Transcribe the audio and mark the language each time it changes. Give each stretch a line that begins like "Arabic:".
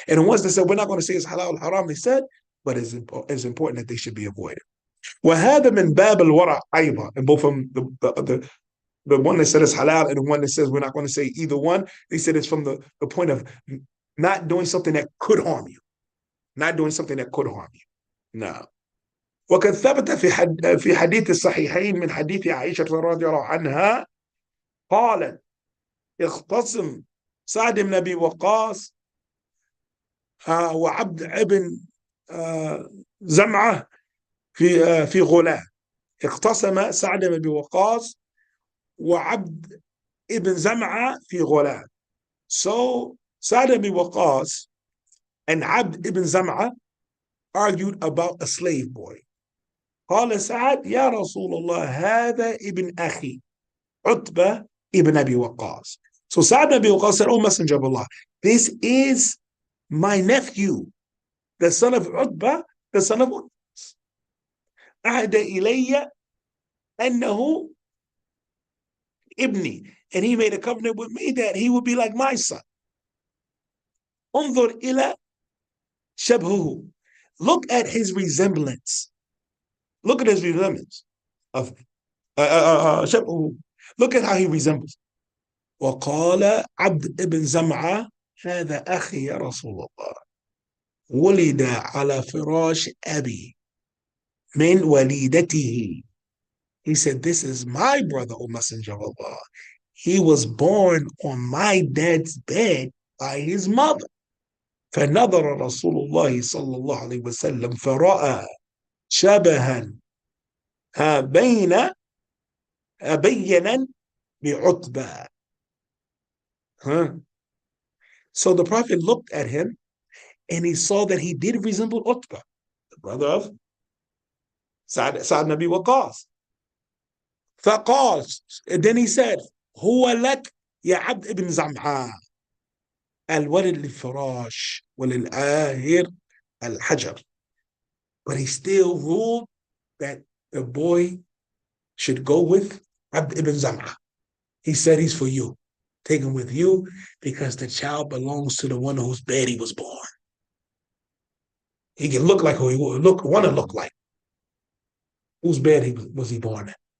English: And the ones that said we're not going to say it's halal haram, they said, but it's important that they should be avoided.
Arabic: وهذا من باب الورع أيضا.
English: And both of them, the one that said it's halal and the one that says we're not going to say either one, they said it's from the point of not doing something that could harm you. Not doing something that could harm you. No.
Arabic: وقد ثبت في حديث الصحيحين من حديث عائشة رضي الله عنها قالت اختصم سعد بن أبي وقاص وعبد ابن زمعة في غلام. اختصم سعد بن أبي وقاص وعبد ابن زمعة في غلام.
English: So Sa'd ibn Waqqas and Abd ibn Zam'a argued about a slave boy.
Arabic: قال سعد يا رسول الله هذا ابن أخي عتبة ibn Abi Waqqas.
English: So Sa'd ibn Abi Waqqas said, "Oh Messenger of Allah, this is my nephew, the son of Utbah, the son of Utbah.
Arabic: أهدى إلي أنه ابني."
English: And he made a covenant with me that he would be like my son.
Arabic: انظر إلى شبهه.
English: Look at his resemblance. Look at his resemblance of شبهه. Look at how he resembles.
Arabic: وقال عبد ابن زمعة هذا أخي يا رسول الله ولد على فراش أبي من وليدته.
English: He said, this is my brother, O Messenger of Allah. He was born on my dad's bed by his mother.
Arabic: فنظر رسول الله صلى الله عليه وسلم فرأى شبها بينا بعتبة.
English: So the Prophet looked at him and he saw that he did resemble Utbah, the brother of Sa'd ibn Abi Waqqas.
Arabic: فقال,
English: and then he said,
Arabic: هو لك يا عبد ابن زمعة الولد للفراش وللآهر الحجر.
English: But he still ruled that the boy should go with Abd ibn Zam'a. He said he's for you. Take him with you because the child belongs to the one whose bed he was born. He can look like who he want to look like. Whose bed was he born in?